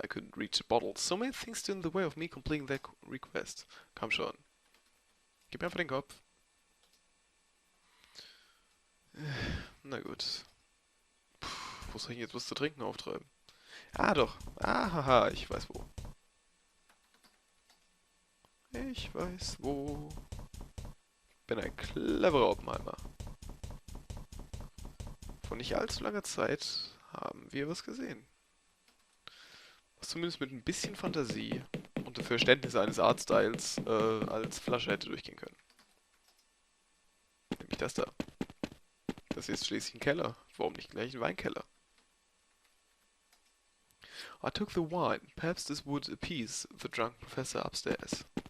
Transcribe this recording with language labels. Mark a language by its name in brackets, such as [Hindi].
[English] I couldn't reach a bottle. So many things stood in the way of me completing that request. [German] Komm schon. Gib mir einfach den Kopf. Na gut. Puh, wo soll ich jetzt was zu trinken auftreiben? Ah doch. Ahaha, ich weiß wo. Ich weiß wo. Bin ein cleverer Oppenheimer. Vor nicht allzu langer Zeit haben wir was gesehen. Was zumindest mit ein bisschen Fantasie und dem Verständnis eines Artstyles als Flasche hätte durchgehen können. Nämlich das da. Das hier ist schließlich ein Keller. Warum nicht gleich ein Weinkeller? [English] I took the wine. Perhaps this would appease the drunk professor upstairs.